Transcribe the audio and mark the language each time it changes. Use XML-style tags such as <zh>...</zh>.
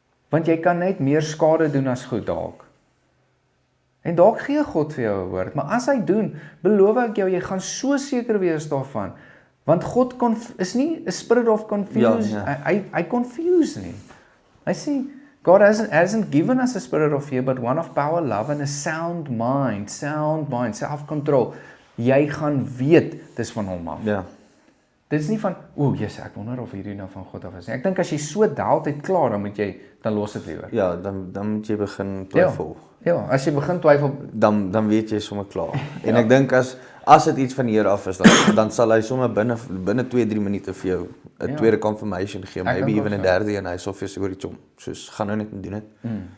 <af>Want jy kan net meer skade doen as goed dalk. En dalk gee God vir jou 'n woord, maar as hy doen, beloof ek jou, jy gaan so seker wees daarvan, want God is nie</af> <en>a spirit of confusion,</en> <af>hy confuse nie. Hy sê,</af> <en>God hasn't given us a spirit of fear, but one of power, love and a sound mind, self-control.</en> <af>Jy gaan weet, dis van hom af. Ja. Dit is nie van, Jesus, ek wonder of hierdie nou van God af is nie. Ek dink as jy so altyd klaar, dan los dit liewer. Ja, dan moet jy begin twyfel. Ja, as jy begin twyfel, Dan weet jy sommer klaar. En ek dink as dit iets van die Here af is, dan sal hy sommer binne 2-3 minute vir jou 'n tweede confirmation gee,</af> <en>maybe even</en> <af>'n derde, en hy sal vir jou sê, hoor, soos gaan nou net en doen dit.</af>